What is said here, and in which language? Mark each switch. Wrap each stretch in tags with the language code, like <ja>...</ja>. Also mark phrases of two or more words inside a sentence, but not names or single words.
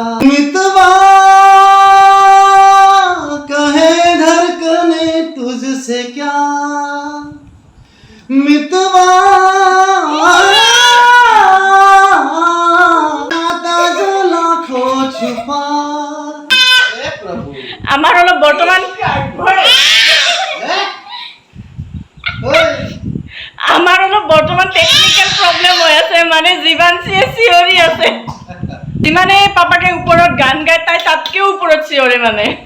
<hi>मितवा कहे धड़कने तुझसे क्या, मितवा जो लाखों छुपा।</hi> <as>আমাৰ অলপ বৰ্তমান</as> <en>technical problem</en> <as>হৈ আছে, মানে জীৱাঞ্চিয়ে চিঞৰি আছে। যিমানে পাপাকে ওপৰত গান গায় তাই তাতকেও ওপৰত চিঞৰে মানে।</as>